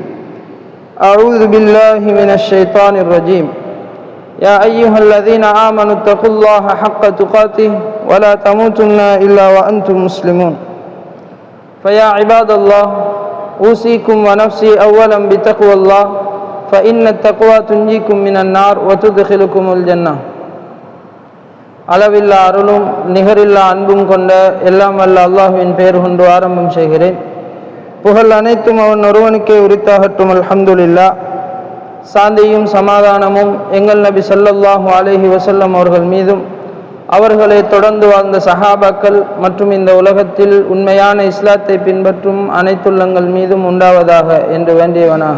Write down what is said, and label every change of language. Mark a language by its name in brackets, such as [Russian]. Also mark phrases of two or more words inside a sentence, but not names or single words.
[Arabic] أعوذ بالله من الشيطان الرجيم يا أيها الذين آمنوا اتقوا الله حق تقاته ولا تموتن إلا وأنتم مسلمون فيا عباد الله أوصيكم ونفسي أولا بتقوى الله فإن التقوى تنجيكم من النار وتدخلكم الجنة [Tamil] அளவில்லா அருளும் நிகரில்லா அன்பும் கொண்ட எல்லாம் வல்ல அல்லாஹ்வின் பெயர் கொண்டு ஆரம்பம் செய்கிறேன். புகழ் அனைத்தும் அவன் ஒருவனுக்கே உரித்தாகட்டும். அல்ஹம்துலில்லாஹ். சாந்தியும் சமாதானமும் எங்கள் நபி [Arabic] صلى الله عليه وسلم [Tamil] அவர்கள் மீதும் அவர்களை தொடர்ந்து வாழ்ந்த சஹாபாக்கள் மற்றும் இந்த உலகத்தில் உண்மையான இஸ்லாத்தை பின்பற்றும் அனைத்துள்ளங்கள் மீதும் உண்டாவதாக என்று வேண்டியவனாக.